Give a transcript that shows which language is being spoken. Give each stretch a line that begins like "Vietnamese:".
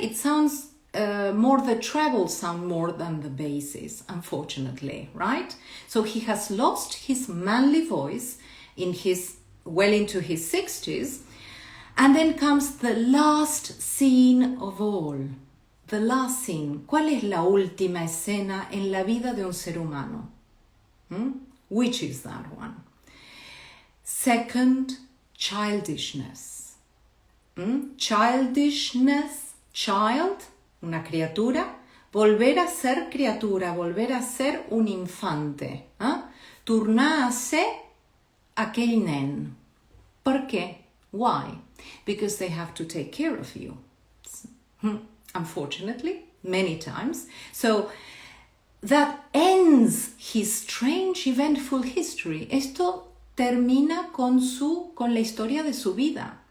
English: It sounds more the treble sound more than the basses, unfortunately, right? So he has lost his manly voice well into his 60s, and then comes the last scene of all. The last scene.
Spanish: ¿Cuál es la última escena en la vida de un ser humano? Which is that one? Second, childishness.
English: Childishness, child,
Spanish: una criatura, volver a ser criatura, volver a ser un infante.
Catalan: Tornar-se aquell nen. Per què?
English: Why? Because they have to take care of you. Unfortunately, many times. So that ends his strange, eventful history.
Spanish: Esto termina con la historia de su vida.